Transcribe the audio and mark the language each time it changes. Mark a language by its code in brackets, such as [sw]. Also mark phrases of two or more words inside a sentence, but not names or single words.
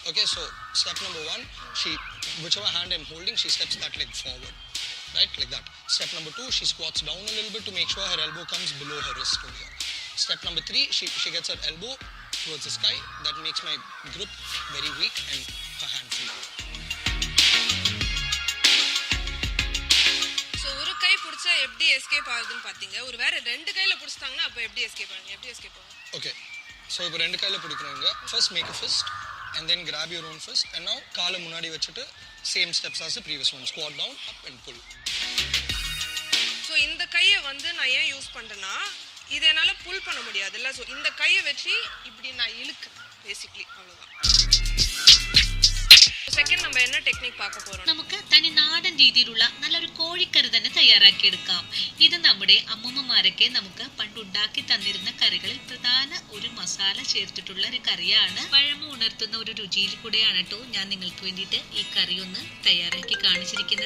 [en] Okay, so step number 1, whichever hand I'm holding, she steps that leg forward, right, like that. Step number 2, she squats down a little bit to make sure her elbow comes below her wrist over here. Step number 3, she gets her elbow towards the sky. That makes my grip very weak and her hand free. [ta] கை புடிச்சா எப்படி எஸ்கேப் ஆகுதுன்னு பாத்தீங்க. ஒரு வேற ரெண்டு கையில புடிச்சாங்கன்னா அப்ப எப்படி எஸ்கேப் ஆகுங்க? எப்படி எஸ்கேப் ஆகும்? [en] Okay, so [ta] இப்போ ரெண்டு கையில பிடிக்கிறவங்க [en] first make a fist and then grab your own fist and now [ta] காலை முன்னாடி வச்சிட்டு [en] same steps as the previous one, squat down, up and pull. [ta] ஸோ இந்த கையை வந்து நான் ஏன் யூஸ் பண்றேன்னா, இதை என்னால புல் பண்ண முடியாதுல்ல. ஸோ இந்த கையை வச்சு இப்படி நான் இழுக்கிறேன் பேசிக்லி, அவ்வளோதான். സെക്കൻഡ് നമ്മൾ என்ன ടെക്നിക് பார்க்க போறோം? [ml] നമുക്ക് തനി നാടൻ രീതിയിലുള്ള നല്ലൊരു കോഴിക്കറി തന്നെ തയ്യാറാക്കിയെടുക്കാം. ഇത് നമ്മുടെ അമ്മൂമ്മമാരൊക്കെ നമുക്ക് പണ്ടുണ്ടാക്കി തന്നിരുന്ന കറികളിൽ പ്രധാന ഒരു മസാല ചേർത്തിട്ടുള്ള ഒരു കറിയാണ്. പഴമ ഉണർത്തുന്ന ഒരു രുചിയിൽ കൂടെയാണ് കേട്ടോ ഞാൻ നിങ്ങൾക്ക് വേണ്ടിയിട്ട് ഈ കറി ഒന്ന് തയ്യാറാക്കി കാണിച്ചിരിക്കുന്നത്.